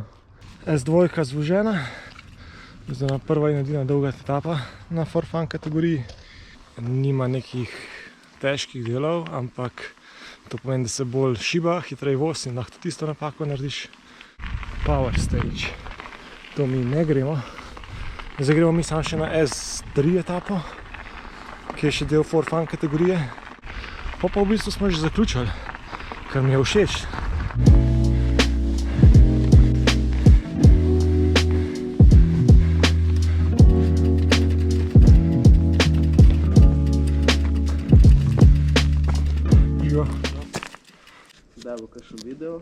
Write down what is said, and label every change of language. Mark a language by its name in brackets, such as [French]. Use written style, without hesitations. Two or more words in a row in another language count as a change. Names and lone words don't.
[Slovenian] S2 zvožena, zdaj prva in edina dolga etapa na [English] for fun [Slovenian] kategoriji. Nima nekih težkih delov, ampak to pomeni, da se bolj šiba, hitrej voz in lahko tudi isto napako narediš. [English] Power stage. [Slovenian] To mi ne gremo. Zdaj gremo mi samo še na S3 etapo, ki je še del [English] for fun [Slovenian] kategorije. Pa v bistvu smo že zaključili, kar mi je všeč. Zdaj bo kakšen video.